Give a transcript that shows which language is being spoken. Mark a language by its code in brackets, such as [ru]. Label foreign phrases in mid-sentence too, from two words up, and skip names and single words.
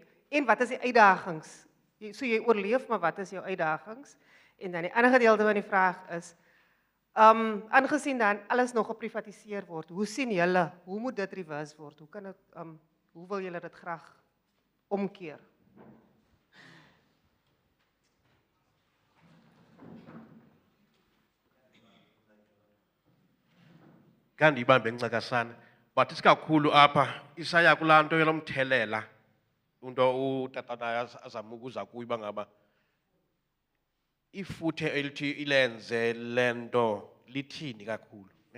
[af] En wat is die uitdagings? So jy oorleef, maar wat is jou uitdagings? En dan die ander gedeelte van die vraag is, aangesien dan alles nog geprivatiseer word, hoe sien julle, hoe moet dit reverse word? Hoe kan dit, hoe wil julle dit graag omkeer? [xh] Ngandiyibambe ncakasana but isikakhulu apha isaya kulaa nto yolomthelela into utatana azama ukuza kuyo uba ngaba ifuthe elithi ilenze le nto lithini kakhulu ne?